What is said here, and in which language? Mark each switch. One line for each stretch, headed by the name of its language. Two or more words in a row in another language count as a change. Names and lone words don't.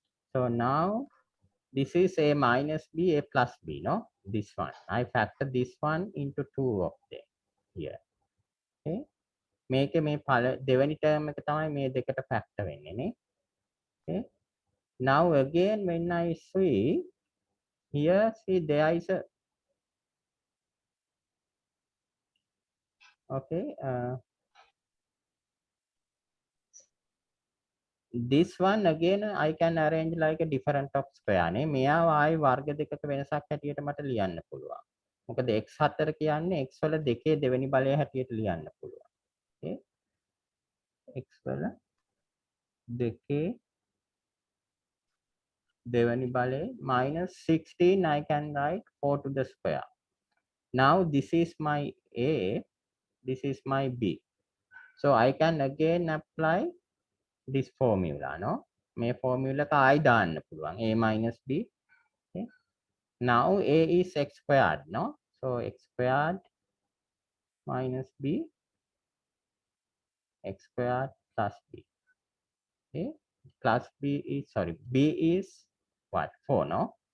English: So now this is a minus b, a plus b, no? This one. I factor this one into 2 of them here.
Sinhala: Okay. මේක මේ දෙවැනි term එක තමයි මේ දෙකට factor වෙන්නේ නේ.
English: Okay. Now again when I see here, see there is a okay. This one again I can arrange like a different of square නේ.
Sinhala: මෙයාව ආයි වර්ග දෙකක වෙනසක් හැටියට මට ලියන්න පුළුවන්. මොකද x4 කියන්නේ x වල දෙකේ දෙවෙනි බලය හැටියට ලියන්න පුළුවන්.
English: Okay. x
Sinhala: වල දෙකේ දෙවෙනි බලය
English: minus 16 I can write 4 to the square. Now this is my a, this is my b. So I can again apply this formula, no?
Sinhala: මේ formula එක ආයි දාන්න පුළුවන්.
English: a minus b. Okay. Now a is x squared, no? So x squared minus b, x squared plus b. Okay. Plus b is, sorry, b is what? 4, no?